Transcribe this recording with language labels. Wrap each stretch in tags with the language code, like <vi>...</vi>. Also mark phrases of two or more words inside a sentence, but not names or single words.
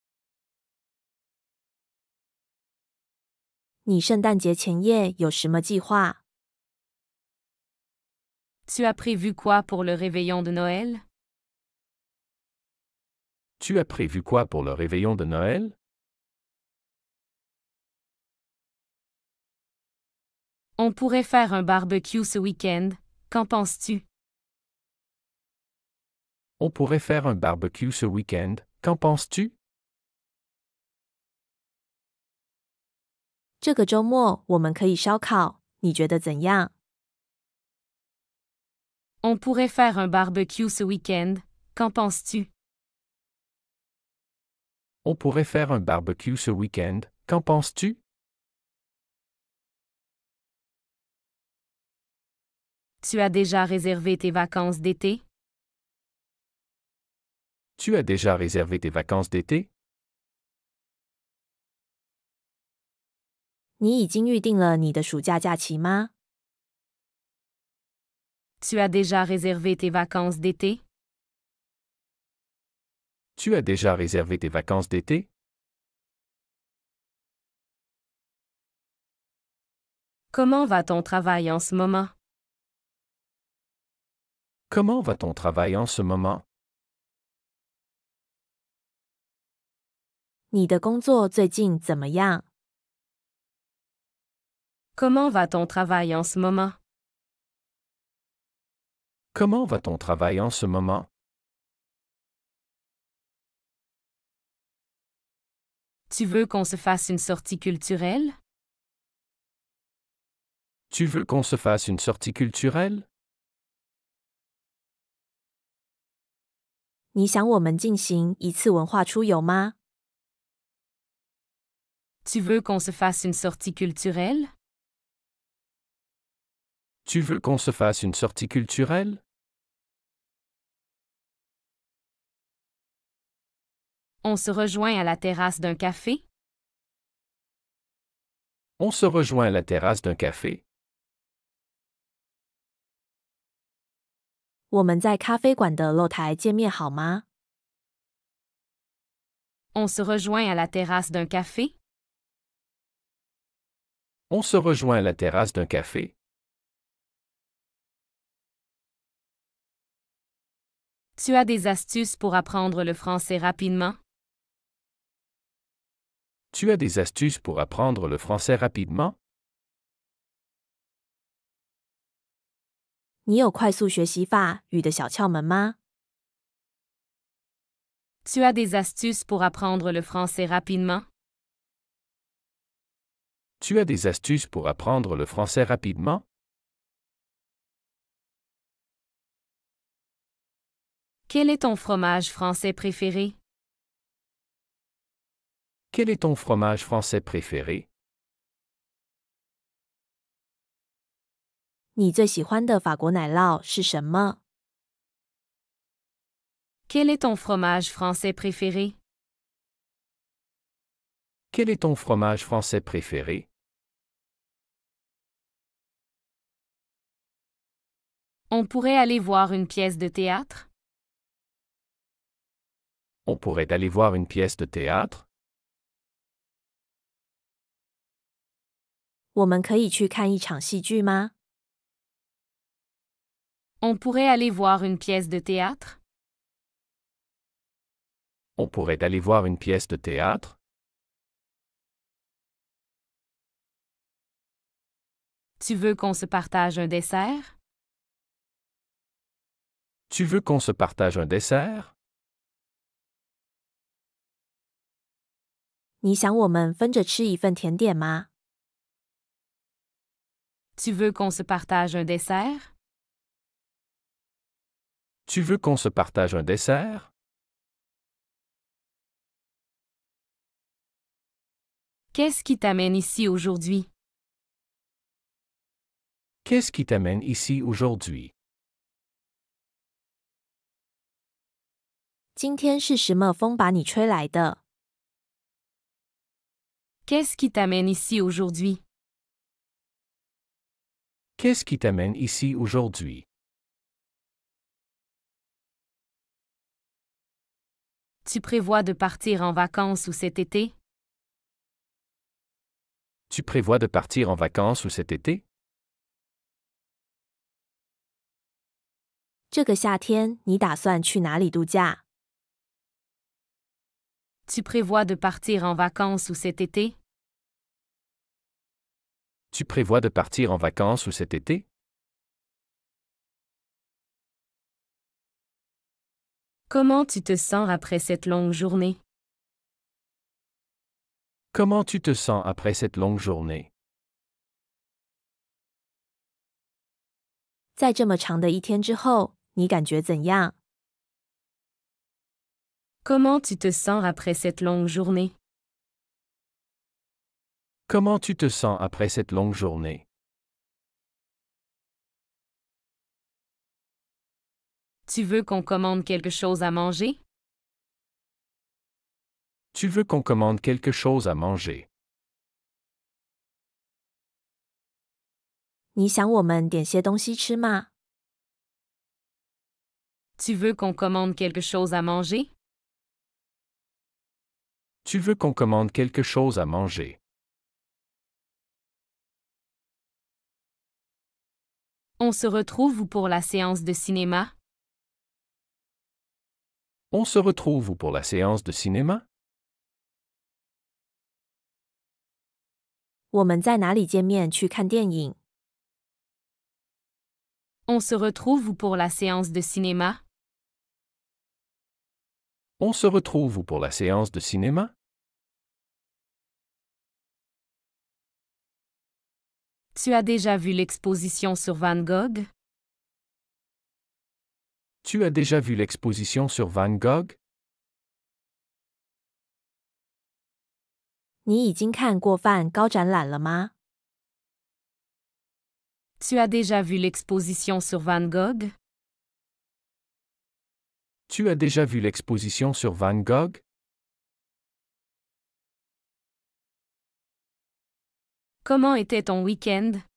<zh>你圣诞节前夜有什么计划？</zh> <fr>Tu as prévu quoi pour le réveillon de Noël? Tu as prévu quoi pour le réveillon de Noël? On pourrait faire un barbecue ce week-end, qu'en penses-tu? On pourrait faire un barbecue ce week-end, qu'en penses-tu?</fr> <zh>这个周末我们可以烧烤，你觉得怎样？</zh> <fr>On pourrait faire un barbecue ce week-end, qu'en penses-tu? On pourrait faire un barbecue ce week-end, qu'en penses-tu? Tu as déjà réservé tes vacances d'été? Tu as déjà réservé tes vacances d'été?</fr> <zh>你已经预定了你的暑假假期吗？</zh> <fr>Tu as déjà réservé tes vacances d'été? Tu as déjà réservé tes vacances d'été? Comment va ton travail en ce moment? Comment va ton travail en ce moment?</fr> <zh>你的工作最近怎么样？</zh> <fr>Comment va ton travail en ce moment? Comment va ton travail en ce moment? Tu veux qu'on se fasse une sortie culturelle? Tu veux qu'on se fasse une sortie culturelle?</fr> <zh>你想我们进行一次文化出游吗？</zh> <fr>Tu veux qu'on se fasse une sortie culturelle? Tu veux qu'on se fasse une sortie culturelle? On se rejoint à la terrasse d'un café? On se rejoint à la terrasse d'un café?</fr> <zh>我们在咖啡馆的露台见面好吗？</zh> <fr>On se rejoint à la terrasse d'un café? On se rejoint à la terrasse d'un café? Tu as des astuces pour apprendre le français rapidement? Tu as des astuces pour apprendre le français rapidement?</fr> <zh>你有快速学习法语的小窍门吗？</zh> <fr>Tu as des astuces pour apprendre le français rapidement? Tu as des astuces pour apprendre le français rapidement? Quel est ton fromage français préféré? Quel est ton fromage français préféré?</fr> <zh>你最喜欢的法国奶酪是什么？</zh> <fr>Quel est ton fromage français préféré? Quel est ton fromage français préféré? On pourrait aller voir une pièce de théâtre? On pourrait aller voir une pièce de théâtre?</fr> <zh>我们可以去看一场戏剧吗？</zh> <fr>On pourrait aller voir une pièce de théâtre? On pourrait aller voir une pièce de théâtre? Tu veux qu'on se partage un dessert? Tu veux qu'on se partage un dessert?</fr> <zh>你想我们分着吃一份甜点吗？</zh> <fr>Tu veux qu'on se partage un dessert? Tu veux qu'on se partage un dessert? Qu'est-ce qui t'amène ici aujourd'hui? Qu'est-ce qui t'amène ici aujourd'hui?</fr> <zh>今天是什么风把你吹来的？</zh> <fr>Qu'est-ce qui t'amène ici aujourd'hui? Qu'est-ce qui t'amène ici aujourd'hui? Tu prévois de partir en vacances ou cet été? Tu prévois de partir en vacances ou cet été?</fr> <zh>这个夏天你打算去哪里度假？</zh> <fr>Tu prévois de partir en vacances ou cet été? Tu prévois de partir en vacances ou cet été? Comment tu te sens après cette longue journée? Comment tu te sens après cette longue journée?</fr> <zh>在这么长的一天之后，你感觉怎样？</zh> <fr>Comment tu te sens après cette longue journée? Comment tu te sens après cette longue journée? Tu veux qu'on commande quelque chose à manger? Tu veux qu'on commande quelque chose à manger?</fr> <zh>你想我们点些东西吃吗？</zh> <fr>Tu veux qu'on commande quelque chose à manger? Tu veux qu'on commande quelque chose à manger? On se retrouve où pour la séance de cinéma? On se retrouve où pour la séance de cinéma?</fr> <zh>我们在哪里见面去看电影？</zh> <fr>On se retrouve où pour la séance de cinéma? On se retrouve où pour la séance de cinéma? Tu as déjà vu l'exposition sur Van Gogh? Tu as déjà vu l'exposition sur Van Gogh?</fr> <zh>你已经看过梵高展览了吗？</zh> <fr>Tu as déjà vu l'exposition sur Van Gogh? Tu as déjà vu l'exposition sur Van Gogh? Comment était ton week-end?</fr>